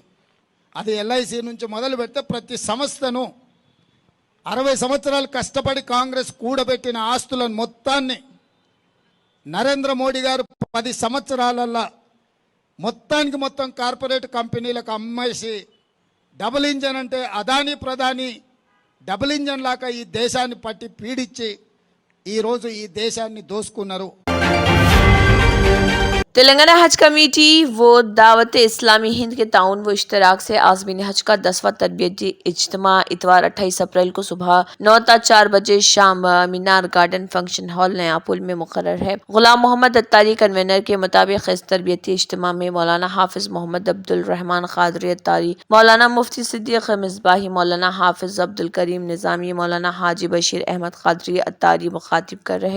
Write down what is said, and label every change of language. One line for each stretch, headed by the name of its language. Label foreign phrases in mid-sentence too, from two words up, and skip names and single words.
Telugu: అది LIC నుంచి మొదలు పెడితే ప్రతి సంస్థను 60 సంవత్సరాలు కష్టపడి కాంగ్రెస్ కూడబెట్టిన ఆస్తులను మొత్తాన్ని నరేంద్ర మోడీ గారు 10 సంవత్సరాలలో మొత్తానికి మొత్తం
English: corporate companies
Telugu: అమ్మేసి
English: double engine
Telugu: అంటే అదానీ ప్రధాని
English: double engine
Telugu: లాగా ఈ దేశాన్ని పట్టి పీడించి ఈరోజు ఈ దేశాన్ని దోసుకున్నారు।
Urdu: تلنگانہ حج کمیٹی و دعوت اسلامی ہند کے تعاون و اشتراک سے عازمین حج کا 10واں تربیتی اجتماع اتوار 28 اپریل کو صبح 9 تا 4 بجے شام مینار گارڈن فنکشن ہال نیا پل میں مقرر ہے۔ غلام محمد اتاری کنوینر کے مطابق اس تربیتی اجتماع میں مولانا حافظ محمد عبدالرحمن قادری اتاری، مولانا مفتی صدیق مصباحی، مولانا حافظ عبدالکریم نظامی، مولانا حاجی بشیر احمد قادری اتاری مخاطب کر رہے۔